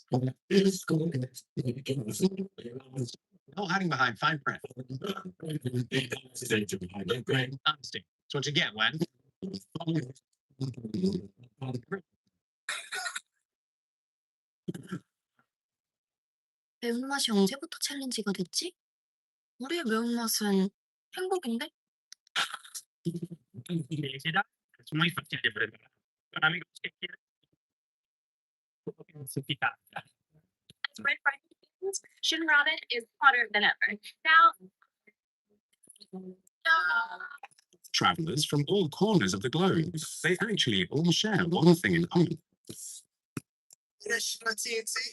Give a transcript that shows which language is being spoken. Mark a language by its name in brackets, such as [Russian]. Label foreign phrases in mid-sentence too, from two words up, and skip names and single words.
[English] No hiding behind fine print. Honesty. It's what you get when. [Korean] 매운맛이 언제부터 챌린지가 됐지? 우리의 매운맛은 행복인데? [Spanish] Es muy fácil de preparar. Para amigos que quieren intensificar. [English] As Red Friday Shin Ramen is hotter than ever. Now, Travelers from all corners of the globe. They actually all share one thing in common. Yes, my TNT.